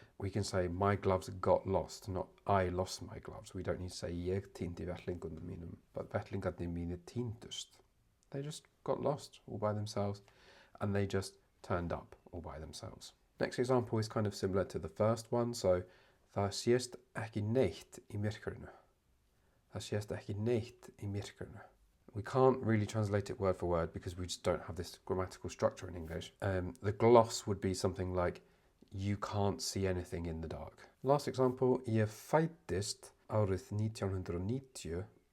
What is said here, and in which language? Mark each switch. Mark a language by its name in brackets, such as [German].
[English] We can say my gloves got lost, not I lost my gloves. We don't need to say [Icelandic] ég týndi vettlingunum mínum, but vettlingarnir mínir týndust. [English] They just got lost all by themselves, and they just turned up all by themselves. Next example is kind of similar to the first one. [Icelandic] So það sést ekki neitt í myrkrinu. Það sést ekki neitt í myrkrinu. [English] We can't really translate it word for word because we just don't have this grammatical structure in English. The gloss would be something like you can't see anything in the dark. Last example, [Icelandic] ég fæddist árið 1990.